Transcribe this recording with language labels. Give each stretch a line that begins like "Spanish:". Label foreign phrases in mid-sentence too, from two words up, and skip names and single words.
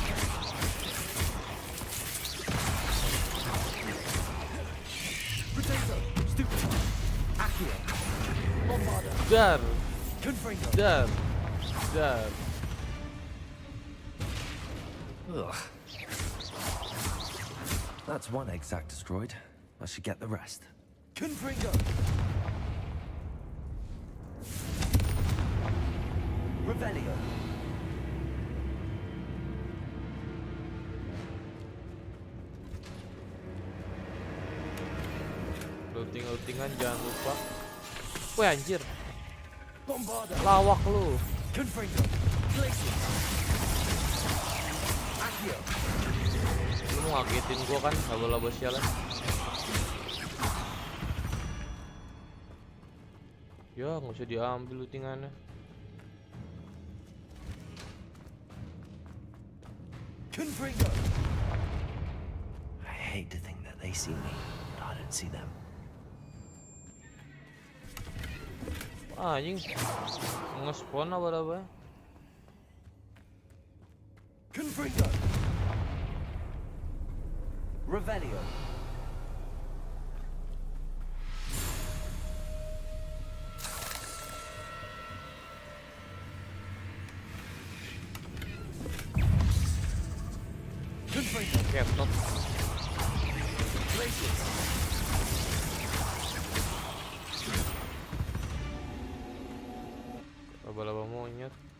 English: Dar. Dar. Dar. Ugh. That's one exact destroyed. I should get the rest. Confringo. Revelio.
Indonesian: Looting-lootingan jangan lupa. Wih anjir. Lawak lu. Lu mau ngagetin gua kan, laba-laba sialan. Ya nggak usah diambil lootingannya.
English: I hate to think that they see me, but I don't see them.
Indonesian: Anjing nge-spawn apa-apa. Confringo. Revelio. Laptop. Laba-laba monyet.